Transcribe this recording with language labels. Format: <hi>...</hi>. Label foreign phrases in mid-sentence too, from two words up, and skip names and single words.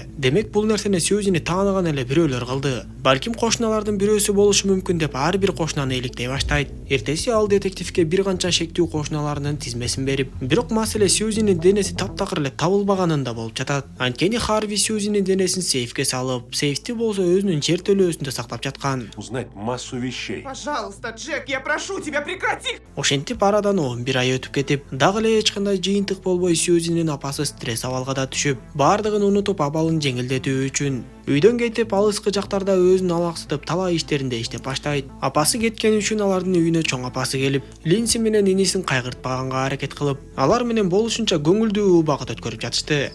<ky>Демек бул нерсени Сьюзини тааныган эле бирөөлөр кылды. Балким кошуналардын бирөөсү болушу мүмкүн деп ар бир кошунаны иликтей баштайт. Эртеси ал детективге бир канча шектүү кошуналарынын тизмесин берип, бирок маселе Сьюзинин денеси таптакыр эле табылбаганында болуп жатат. Анткени Харви Сьюзинин денесин сейфке салып, сейфти болсо өзүнүн жертөлөөсүндө сактап жаткан.</ky> <ru>Узнать массу вещей. Пожалуйста, Джек, я прошу тебя, прекрати!</ru> <ky>Ошентип арадан 11 ай өтүп кетип, дагы эле эч кандай жыйынтык болбой Сьюзинин апасы стресс абалга да түшүп, бардыгын унутуп абалын жеңилдетүү үчүн үйдөн кетип алыскы жактарда өзүн алаксытып талаа иштеринде иштеп баштайт. Апасы кеткен үчүн алардын үйүнө чоң апасы келип, Линси менен инисин кайгыртпаганга аракет кылып, алар менен болушунча көңүлдүү убакыт өткөрүп жатышты.</ky>